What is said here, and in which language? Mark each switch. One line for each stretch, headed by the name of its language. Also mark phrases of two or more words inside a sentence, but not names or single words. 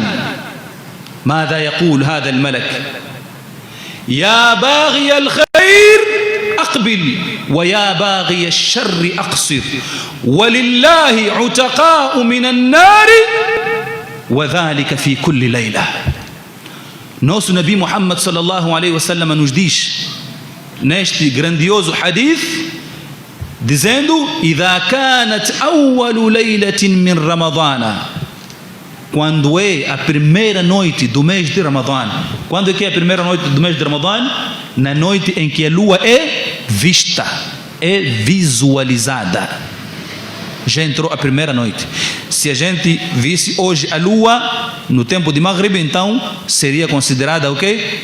Arabic: ماذا يقول هذا الملك؟ يا باغي الخير أقبل ويا باغي الشر أقصر ولله عتقاء من النار وذلك في كل ليلة.
Portuguese: Nosso Nabi Muhammad
Arabic: صلى الله عليه وسلم
Portuguese: nos diz neste grandioso hadith, dizendo:
Arabic: إذا كانت أول ليلة من رمضان,
Portuguese: quando é a primeira noite do mês de Ramadã. Quando é que é a primeira noite do mês de Ramadã? Na noite em que a lua é vista, é visualizada. Já entrou a primeira noite. Se a gente visse hoje a lua no tempo de Maghrib, então seria considerada o quê?